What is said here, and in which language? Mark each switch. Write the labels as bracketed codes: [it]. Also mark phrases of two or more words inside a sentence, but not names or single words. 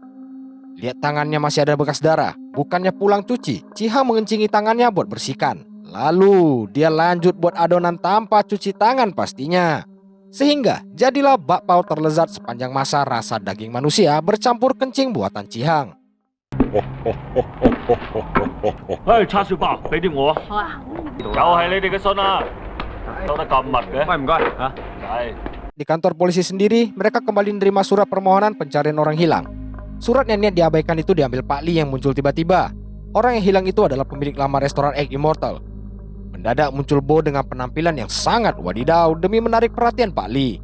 [id] Lihat tangannya masih ada bekas darah, bukannya pulang cuci, Cihang mengencingi tangannya buat bersihkan. Lalu dia lanjut buat adonan tanpa cuci tangan pastinya. Sehingga jadilah bakpao terlezat sepanjang masa rasa daging manusia bercampur kencing buatan Cihang. [yue] 唉，叉燒包俾啲我啊！好啊，又係你哋嘅信啊，收得咁密嘅。喂，唔該嚇。係。 [id] Di kantor polisi sendiri, mereka kembali menerima surat permohonan pencarian orang hilang. Surat yang niat diabaikan itu diambil Pak Li yang muncul tiba-tiba. Orang yang hilang itu adalah pemilik lama restoran Egg Immortal. Mendadak muncul Bo dengan penampilan yang sangat wadidaw demi menarik perhatian Pak Li.